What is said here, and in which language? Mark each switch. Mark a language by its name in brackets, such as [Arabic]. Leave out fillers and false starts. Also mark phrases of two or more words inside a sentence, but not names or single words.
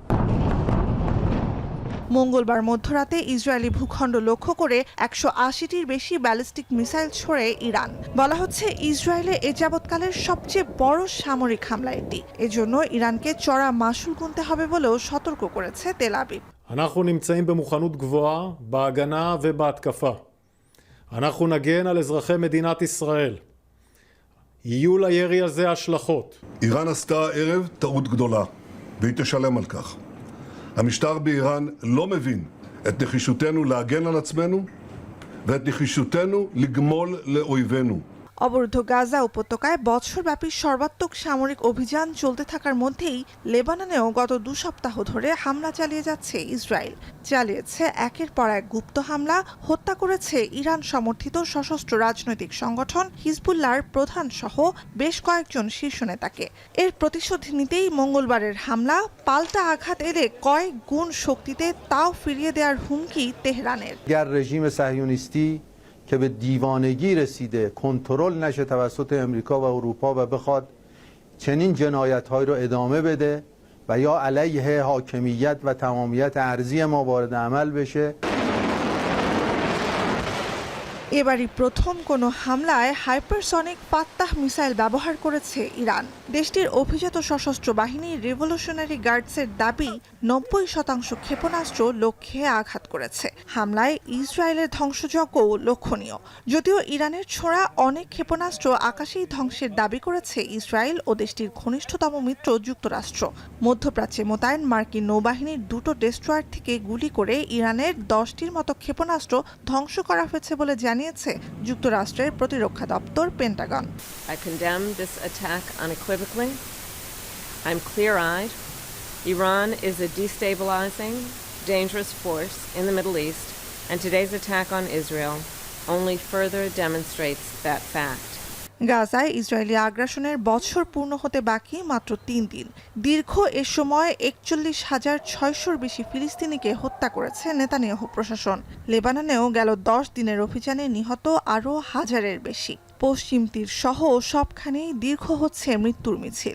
[Bangla] মঙ্গলবার মধ্যরাতে ইসরায়েলি ভূখণ্ড লক্ষ্য করে 180টির বেশি ব্যালিস্টিক মিসাইল ছোড়ে ইরান। বলা হচ্ছে ইসরায়েলে এ যাবৎকালের সবচেয়ে বড় সামরিক হামলা এটি। এজন্য ইরানকে চড়া মাশুল গুনতে হবে বলেও সতর্ক করেছে তেল আবিব। [Hebrew] אנחנו נמצאים במוכנות גבוהה בהגנה ובהתקפה. אנחנו נגן על אזרחי מדינת ישראל. יהיו לירי הזה השלכות. איראן עשתה ערב טעות גדולה, והיא תשלם על כך. המשטר באיראן לא מבין את נחישותנו להגן על עצמנו ואת נחישותנו לגמול לאויבינו. [Bangla] অবরুদ্ধ গাজা উপত্যকায় বছরব্যাপী সর্বাত্মক সামরিক অভিযান চলতে থাকার মধ্যেই লেবাননেও গত 2 সপ্তাহ ধরে হামলা চালিয়ে যাচ্ছে ইসরায়েল। চালিয়েছে একের পর এক গুপ্ত হামলা, হত্যা করেছে ইরান সমর্থিত সশস্ত্র রাজনৈতিক সংগঠন হিজবুল্লাহর প্রধান সহ বেশ কয়েকজন শীর্ষ নেতাকে। এর প্রতিশোধ নিতেই মঙ্গলবারের হামলা, পাল্টা আঘাত এলে কয়েক গুণ শক্তিতে তাও ফিরিয়ে দেওয়ার হুমকি তেহরানের। [Persian] رژیم صهیونیستی که به دیوانگی رسیده کنترل نشه توسط امریکا و اروپا و بخواد چنین جنایت‌هایی رو ادامه بده و یا علیه حاکمیت و تمامیت ارضی ما وارد عمل بشه. [Bangla] এবারই প্রথম কোনো হামলায় হাইপারসনিক ফাত্তাহ মিসাইল ব্যবহার করেছে ইরান। দেশটির অভিজাত সশস্ত্র বাহিনী রেভলিউশনারি গার্ডসের দাবি 90% ক্ষেপণাস্ত্র লক্ষ্যে আঘাত করেছে। হামলায় ইসরায়েলের ধ্বংসযজ্ঞও লক্ষণীয়। যদিও ইরানের ছোড়া অনেক ক্ষেপণাস্ত্র আকাশেই ধ্বংসের দাবি করেছে ইসরায়েল ও দেশটির ঘনিষ্ঠতম মিত্র যুক্তরাষ্ট্র। মধ্যপ্রাচ্যে মোতায়েন মার্কিন নৌবাহিনীর 2টো ডেস্ট্রয়ার থেকে গুলি করে ইরানের 10টির মতো ক্ষেপণাস্ত্র ধ্বংস করা হয়েছে বলে জানিয়েছে যুক্তরাষ্ট্রের প্রতিরক্ষা দপ্তর পেন্টাগন। [English] I condemn this attack unequivocally. I'm clear-eyed. Iran is a destabilizing, dangerous force in the Middle East, and today's attack on Israel only further demonstrates that fact. [Bangla] গাজায় ইসরায়েলি আগ্রাসনের বছর পূর্ণ হতে বাকি মাত্র 3 দিন। দীর্ঘ এ সময় 41,600-র বেশি ফিলিস্তিনিকে হত্যা করেছে নেতানিয়াহু প্রশাসন। লেবাননেও গেল 10 দিনের অভিযানে নিহত আরও হাজারের বেশি। পশ্চিম তীর সহ সবখানেই দীর্ঘ হচ্ছে মৃত্যুর মিছিল।